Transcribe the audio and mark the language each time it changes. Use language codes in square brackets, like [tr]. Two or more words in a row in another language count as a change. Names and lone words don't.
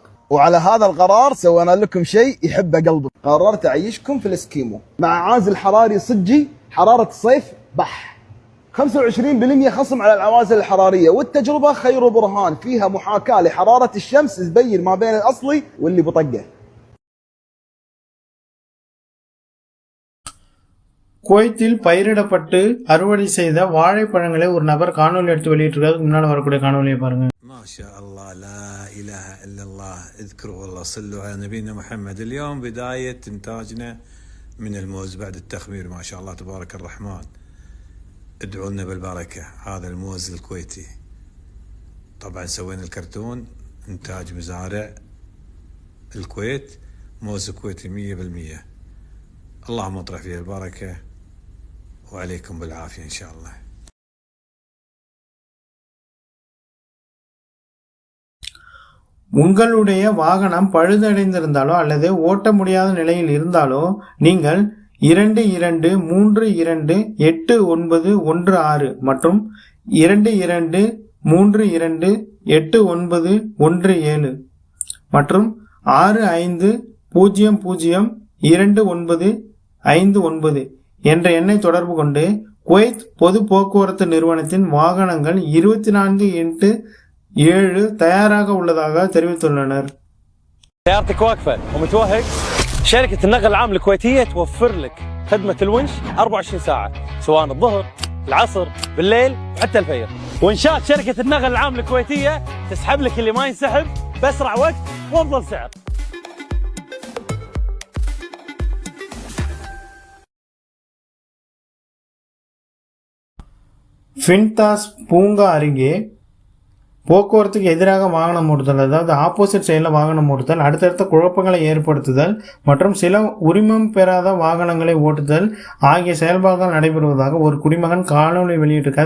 [ar] وعلى هذا القرار سوينا لكم شيء يحبه قلبك، قررت اعيشكم في الاسكيمو مع عازل حراري صجي، حرارة الصيف بح، 25% خصم على العوازل الحرارية، والتجربة خير برهان، فيها محاكاة لحرارة الشمس تبين ما بين الاصلي واللي بطقه. [ta] குவைத்தில் பயிரிடப்பட்டு அறுவடை செய்த வாழைப்பழங்களை ஒரு நபர் காணொலி எடுத்து வெளியிட்டிருக்காரு. முன்னால் வரக்கூடிய காணொலியை பாருங்க. [ar] ما شاء الله لا إله إلا الله، اذكروا والله صلوا على نبينا محمد. اليوم بداية إنتاجنا من الموز بعد التخمير، ما شاء الله تبارك الرحمن، ادعوا لنا بالبركة. هذا الموز الكويتي، طبعا سوينا الكرتون إنتاج مزارع الكويت، موز كويتي 100%. اللهم اطرح فيه البركة وعليكم بالعافية إن شاء الله. [ta] உங்களுடைய வாகனம் பழுதடைந்திருந்தாலோ அல்லது ஓட்ட முடியாத நிலையில் இருந்தாலோ நீங்கள் 22328916 மற்றும் 22328917 மற்றும் 65002959 என்ற எண்ணை தொடர்பு கொண்டு குவைத் பொது போக்குவரத்து நிறுவனத்தின் வாகனங்கள் 24/7 தயாராக உள்ளதாக தெரிவித்துள்ளனர். [ar] سيارتك واقفة ومتوهق، شركة النقل العام الكويتية توفر لك خدمة الونش 24 ساعة سواء الظهر، العصر، بالليل وحتى الفجر. ونشات شركة النقل العام الكويتية تسحب لك اللي ما ينسحب بأسرع وقت وأفضل سعر. [ta] ஃபின்தாஸ் பூங்கா அருகே போக்குவரத்துக்கு எதிராக வாகனம் ஓட்டுதல், அதாவது [en] opposite side [ta] வாகனம் ஓட்டுதல், அடுத்தடுத்த குழப்பங்களை ஏற்படுத்துதல் மற்றும் சில உரிமம் பெறாத வாகனங்களை ஓட்டுதல் ஆகிய செயல்பாடுகள் நடைபெறுவதாக ஒரு குடிமகன் காணொலி வெளியிட்டிருக்காரு.